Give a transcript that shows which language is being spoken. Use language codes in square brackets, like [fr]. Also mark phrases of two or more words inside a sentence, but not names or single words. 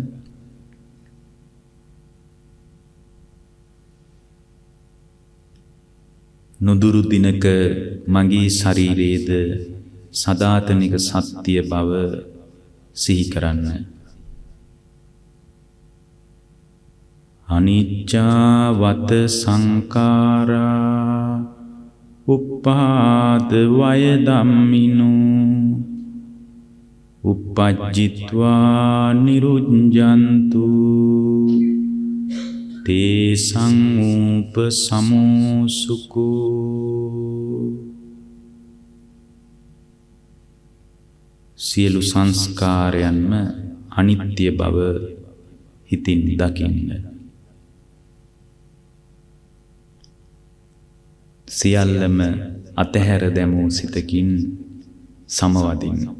[si] නුදුරු දිනක මගේ ශරීරයේද සදාතනික සත්‍ය බව සිහි කරන්න. [pi] අනිච්චවත සංඛාරා උප්පාද වය ධම්මිනෝ uppajjitva niruñjantu තේසං උපසමෝසුකෝ. [si] සියලු සංස්කාරයන්ම අනිත්‍ය බව හිතින් දකින්න. සියල්ලම අතහැර දැමූ සිතකින් සමවදින්න.